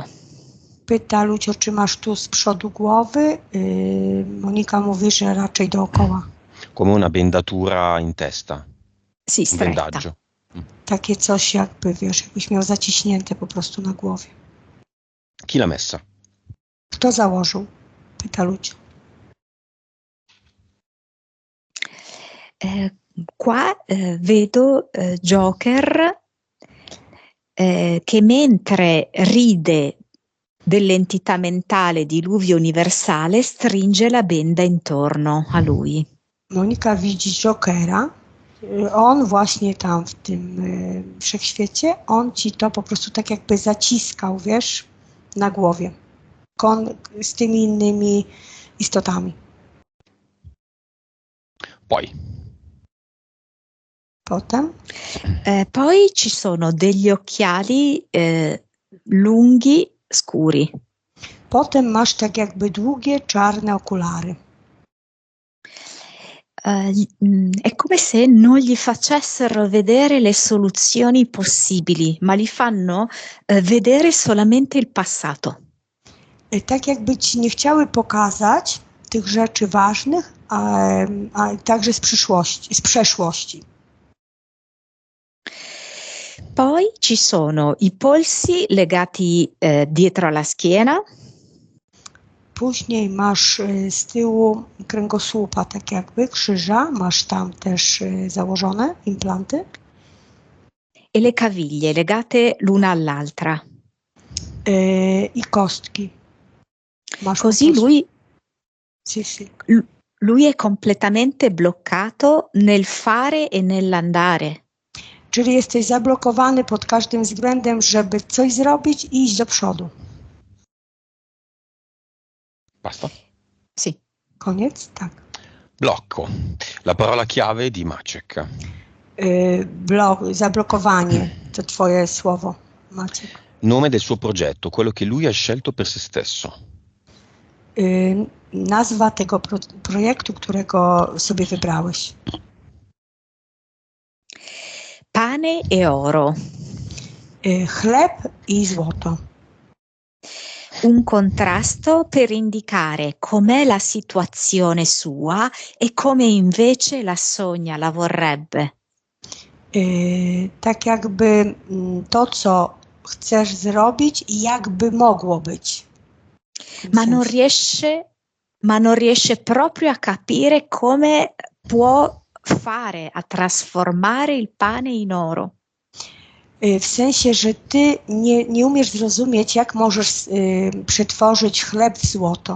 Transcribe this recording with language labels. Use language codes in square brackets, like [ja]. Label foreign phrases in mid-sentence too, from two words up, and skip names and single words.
[pl] Pyta Lucio, czy masz tu z przodu głowy? Monika mówi, że raczej dookoła. [it] Come una bendatura in testa. Sì, stretta. Bendaggio. [pl] Takie coś jakby, wiesz, jakbyś miał zaciśnięte po prostu na głowie. [it] Chi l'ha messa? [pl] Kto założył? Pyta Lucio. [it] Qua vedo Joker che mentre ride dell'entità mentale diluvio universale stringe la benda intorno a lui. [pl] Monika widzi Jokera. On właśnie tam w tym wszechświecie, on ci to po prostu tak jakby zaciskał, wiesz, na głowie. Z tymi innymi istotami. Potem? [it] Poi ci sono degli occhiali lunghi, scuri. [pl] Potem masz tak jakby długie, czarne okulary. [it] È come se non gli facessero vedere le soluzioni possibili, ma li fanno vedere solamente il passato. [pl] Tak jakby ci nie chciały pokazać tych rzeczy ważnych, a także z przeszłości. [it] Poi ci sono i polsi legati dietro alla schiena. [pl] Później masz z tyłu kręgosłupa, tak jakby krzyża, masz tam też założone implanty. [it] E le caviglie legate l'una all'altra. [pl] I kostki. Masz [it] Così lui, sì. Lui è completamente bloccato nel fare e nell'andare. [pl] Czyli jesteś zablokowany pod każdym względem, żeby coś zrobić i iść do przodu. [it] Basta? Sì. [pl] Koniec? Tak. [it] Blocco. La parola chiave di Maciek. [pl] Zablokowanie to twoje słowo, Maciek. [it] Nome del suo progetto, quello che lui ha scelto per se stesso. [pl] Nazwa tego projektu, którego sobie wybrałeś. [it] Pane e oro. [pl] Chleb i złoto. [it] Un contrasto per indicare com'è la situazione sua e come invece la sogna, la vorrebbe. [pl] Tak jakby to, co chcesz zrobić i jakby mogło być. [it] Ma non riesce proprio a capire come può fare a trasformare il pane in oro. [pl] W sensie, że ty nie umiesz zrozumieć, jak możesz przetworzyć chleb w złoto.